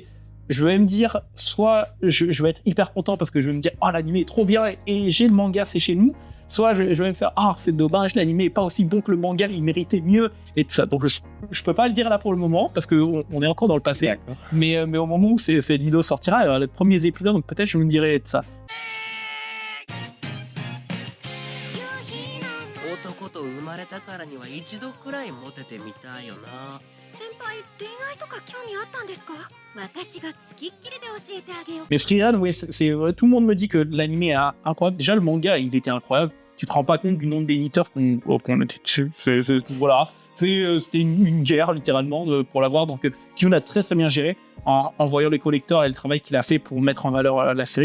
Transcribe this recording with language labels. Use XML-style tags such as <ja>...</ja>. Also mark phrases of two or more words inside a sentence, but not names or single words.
<fr>Je vais me dire, soit je vais être hyper content parce que je vais me dire, oh, l'animé est trop bien et j'ai le manga, c'est chez nous. Soit je vais me faire, ah, c'est dommage, l'animé est pas aussi bon que le manga, il méritait mieux et tout ça. Donc je peux pas le dire là pour le moment parce qu'on est encore dans le passé. Mais au moment où cette vidéo sortira, les premiers épisodes, donc peut-être je me dirai tout ça.</fr> <ja>男と生まれたからには一度くらいモテてみたいよな。先輩、恋愛とか興味あったんですか？私がつきっきりで教えてあげよう。</ja> <fr>Mais Shiran, oui, tout le monde me dit que l'animé est incroyable. Déjà, le manga, il était incroyable. Tu te rends pas compte du nombre d'éditeurs qu'on était dessus. Voilà. C'était une guerre, littéralement, pour l'avoir. Donc, Kiyun a très très bien géré en voyant les collecteurs et le travail qu'il a fait pour mettre en valeur la série.</fr>